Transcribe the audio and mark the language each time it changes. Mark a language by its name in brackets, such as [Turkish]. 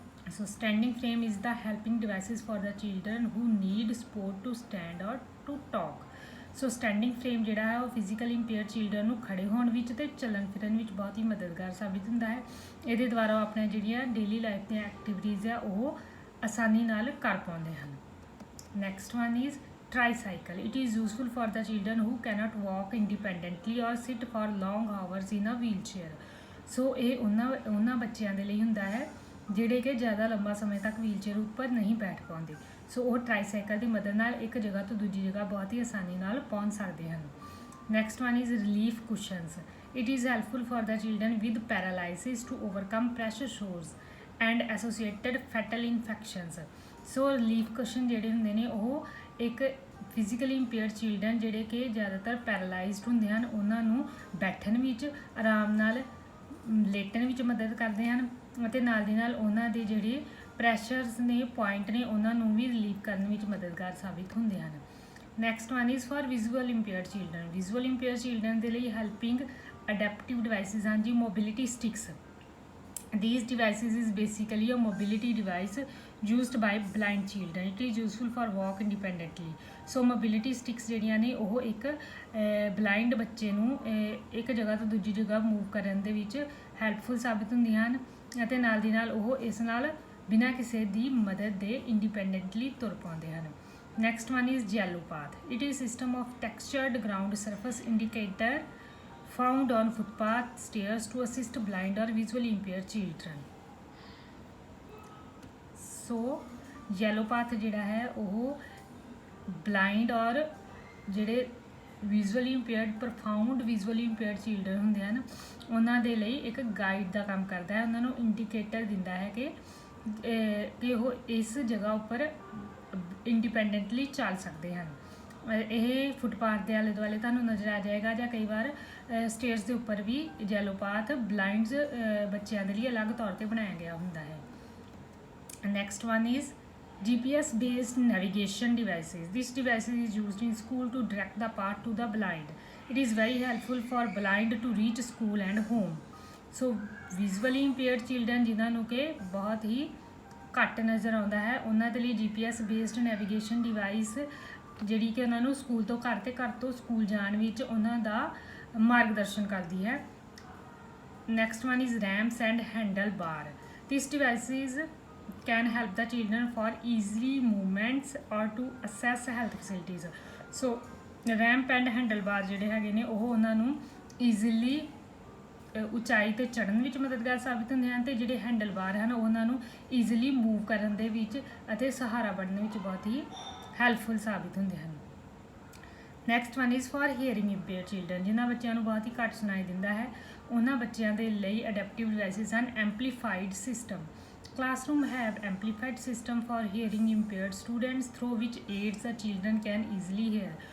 [English] So standing frame is the helping devices for the children who need support to stand or to talk. [Punjabi] So standing frame ਜਿਹੜਾ ਹੈ ਉਹ physically impaired children ਨੂੰ ਖੜੇ ਹੋਣ ਵਿੱਚ ਅਤੇ ਚੱਲਣ ਫਿਰਨ ਵਿੱਚ ਬਹੁਤ ਹੀ ਮਦਦਗਾਰ ਸਾਬਿਤ ਹੁੰਦਾ ਹੈ। ਇਹਦੇ ਦੁਆਰਾ ਉਹ ਆਪਣੀਆਂ ਜਿਹੜੀਆਂ ਡੇਲੀ ਲਾਈਫ ਦੀਆਂ ਐਕਟੀਵਿਟੀਜ਼ ਆ ਉਹ ਆਸਾਨੀ ਨਾਲ ਕਰ ਪਾਉਂਦੇ ਹਨ। [English] Next one is tricycle. It is useful for the children who cannot walk independently or sit for long hours in a wheelchair. [Punjabi] ਸੋ ਇਹ ਉਹਨਾਂ ਬੱਚਿਆਂ ਦੇ ਲਈ ਹੁੰਦਾ ਹੈ ਜਿਹੜੇ ਕਿ ਜ਼ਿਆਦਾ ਲੰਬਾ ਸਮੇਂ ਤੱਕ ਵੀਲਚੇਅਰ ਉੱਪਰ ਨਹੀਂ ਬੈਠ ਪਾਉਂਦੇ। ਸੋ ਉਹ ਟਰਾਈਸਾਈਕਲ ਦੀ ਮਦਦ ਨਾਲ ਇੱਕ ਜਗ੍ਹਾ ਤੋਂ ਦੂਜੀ ਜਗ੍ਹਾ ਬਹੁਤ ਹੀ ਆਸਾਨੀ ਨਾਲ ਪਹੁੰਚ ਸਕਦੇ ਹਨ। [English] Next one is relief cushions. It is helpful for the children with paralysis to overcome pressure sores and associated fatal infections. [Punjabi] So relief ਕੁਸ਼ਨ ਜਿਹੜੇ ਹੁੰਦੇ ਨੇ ਉਹ ਇੱਕ ਫਿਜ਼ੀਕਲੀ ਇੰਪੇਅਰਡ ਚਿਲਡਰਨ ਜਿਹੜੇ ਕਿ ਜ਼ਿਆਦਾਤਰ ਪੈਰਾਲਾਈਜ਼ਡ ਹੁੰਦੇ ਹਨ ਉਹਨਾਂ ਨੂੰ ਬੈਠਣ ਵਿੱਚ ਆਰਾਮ ਨਾਲ ਲੇਟਣ ਵਿੱਚ ਮਦਦ ਕਰਦੇ ਹਨ ਅਤੇ ਨਾਲ ਦੀ ਨਾਲ ਉਹਨਾਂ ਦੇ ਜਿਹੜੇ ਪ੍ਰੈਸ਼ਰਸ ਨੇ ਪੁਆਇੰਟ ਨੇ ਉਹਨਾਂ ਨੂੰ ਵੀ ਰਿਲੀਵ ਕਰਨ ਵਿੱਚ ਮਦਦਗਾਰ ਸਾਬਿਤ ਹੁੰਦੇ ਹਨ। [English] Next one is for visual impaired children. [Punjabi] Visual impaired children ਦੇ ਲਈ ਹੈਲਪਿੰਗ ਅਡੈਪਟਿਵ ਡਿਵਾਈਸਿਸ ਹਨ ਜੀ mobility sticks. [English] These devices is basically a mobility device used by blind children. It is useful for walk independently. [Punjabi] So mobility sticks ਜਿਹੜੀਆਂ ਨੇ ਉਹ ਇੱਕ blind ਬੱਚੇ ਨੂੰ ਇੱਕ ਜਗ੍ਹਾ ਤੋਂ ਦੂਜੀ ਜਗ੍ਹਾ ਮੂਵ ਕਰਨ ਦੇ ਵਿੱਚ ਹੈਲਪਫੁਲ ਸਾਬਿਤ ਹੁੰਦੀਆਂ ਹਨ ਅਤੇ ਨਾਲ ਦੀ ਨਾਲ ਉਹ ਇਸ ਨਾਲ ਬਿਨਾਂ ਕਿਸੇ ਦੀ ਮਦਦ ਦੇ ਇੰਡੀਪੈਂਡੈਂਟਲੀ ਤੁਰ ਪਾਉਂਦੇ ਹਨ। [English] Next one is yellow path. It is system of textured ground surface indicator found on footpath stairs to assist blind or visually impaired children. [Punjabi] So yellow path ਜਿਹੜਾ ਹੈ ਉਹ blind ਔਰ ਜਿਹੜੇ visually impaired ਪ੍ਰੋਫਾਊਂਡ visually impaired children ਹੁੰਦੇ ਹਨ ਉਹਨਾਂ ਦੇ ਲਈ ਇੱਕ ਗਾਈਡ ਦਾ ਕੰਮ ਕਰਦਾ ਹੈ। ਉਹਨਾਂ ਨੂੰ ਇੰਡੀਕੇਟਰ ਦਿੰਦਾ ਹੈ ਕਿ ਉਹ ਇਸ ਜਗ੍ਹਾ ਉੱਪਰ ਇੰਡੀਪੈਂਡੈਂਟਲੀ ਚੱਲ ਸਕਦੇ ਹਨ। ਇਹ ਫੁੱਟਪਾਥ ਦੇ ਆਲੇ ਦੁਆਲੇ ਤੁਹਾਨੂੰ ਨਜ਼ਰ ਆ ਜਾਏਗਾ ਜਾਂ ਕਈ ਵਾਰ ਸਟੇਅਰਸ ਦੇ ਉੱਪਰ ਵੀ ਯੈਲੋ ਪਾਥ ਬਲਾਈਂਡਸ ਬੱਚਿਆਂ ਦੇ ਲਈ ਅਲੱਗ ਤੌਰ 'ਤੇ ਬਣਾਇਆ ਗਿਆ ਹੁੰਦਾ ਹੈ। [English] Next one is GPS based navigation devices. This device is used in school to direct the path to the blind. It is very helpful for blind to reach school and home. [Punjabi] So visually impaired children ਜਿਨ੍ਹਾਂ ਨੂੰ ਕਿ ਬਹੁਤ ਹੀ ਘੱਟ ਨਜ਼ਰ ਆਉਂਦਾ ਹੈ ਉਹਨਾਂ ਦੇ ਲਈ GPS based navigation device ਜਿਹੜੀ ਕਿ ਉਹਨਾਂ ਨੂੰ ਸਕੂਲ ਤੋਂ ਘਰ ਅਤੇ ਘਰ ਤੋਂ ਸਕੂਲ ਜਾਣ ਵਿੱਚ ਉਹਨਾਂ ਦਾ ਮਾਰਗਦਰਸ਼ਨ ਕਰਦੀ ਹੈ। [English] Next one is ramps and handle bar. This devices can help the children for easily movements or to access health facilities. [Punjabi] So ramp end handle ਬਾਰ ਜਿਹੜੇ ਹੈਗੇ ਨੇ ਉਹ ਉਹਨਾਂ ਨੂੰ ਈਜ਼ੀਲੀ ਉਚਾਈ ਤੇ ਚੜ੍ਹਨ ਵਿੱਚ ਮਦਦਗਾਰ ਸਾਬਿਤ ਹੁੰਦੇ ਹਨ ਤੇ ਜਿਹੜੇ ਹੈਂਡਲ ਬਾਰ ਹਨ ਉਹਨਾਂ ਨੂੰ ਈਜ਼ੀਲੀ ਮੂਵ ਕਰਨ ਦੇ ਵਿੱਚ ਅਤੇ ਸਹਾਰਾ ਬਣਨ ਵਿੱਚ ਬਹੁਤ ਹੀ ਹੈਲਪਫੁਲ ਸਾਬਿਤ ਹੁੰਦੇ ਹਨ। [English] next one is for hearing impaired children, [Punjabi] ਜਿਨ੍ਹਾਂ ਬੱਚਿਆਂ ਨੂੰ ਬਹੁਤ ਹੀ ਘੱਟ ਸੁਣਾਈ ਦਿੰਦਾ ਹੈ ਉਹਨਾਂ ਬੱਚਿਆਂ ਦੇ ਲਈ ਅਡੈਪਟਿਵ ਡਿਵਾਈਸਿਸ ਹਨ ਐਂਪਲੀਫਾਈਡ system. [English] Classroom have amplified system for hearing impaired students through which aids the children can easily hear।